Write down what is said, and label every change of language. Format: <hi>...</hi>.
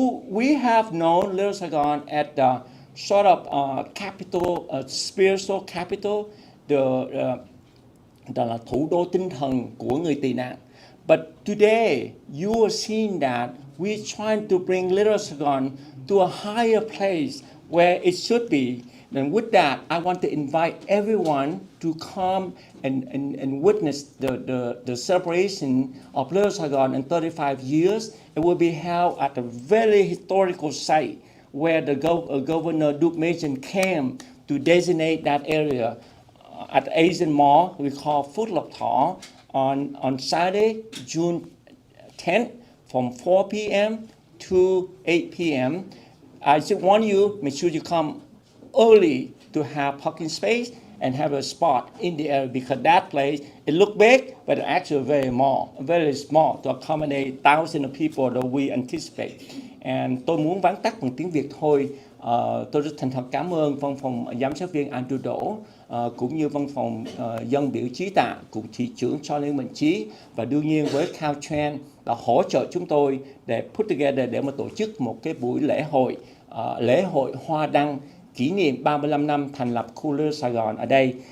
<en>We have known Little Saigon at the sort of capital, spiritual capital,</en> <vi>đó là thủ đô tinh thần của người tị nạn.</vi> <en>But today, you are seeing that we're trying to bring Little Saigon to a higher place where it should be. And with that, I want to invite everyone to come and witness the celebration of Little Saigon in 35 years. It will be held at a very historical site where the Governor Duke Mason came to designate that area at the Asian Mall we call Phước Lộc Thọ on Saturday, June 10th from 4 p.m. to 8 p.m. I just want you, make sure you come early to have parking space and have a spot in the area, because that place, it look big, but actually very small to accommodate thousands of people that we anticipate. And</en> <vi>tôi muốn vắn tắt bằng tiếng Việt thôi. Tôi rất thành thật cảm ơn văn phòng giám sát viên Andrew Đỗ, cũng như văn phòng dân biểu Trí Tạ, cùng thị trưởng Charlie Minh Trí, và đương nhiên với Cal Tran đã hỗ trợ chúng tôi để</vi> <en>put together</en> <vi>để mà tổ chức một cái buổi lễ hội hoa đăng kỷ niệm 35 năm thành lập khu Little Saigon ở đây.</vi>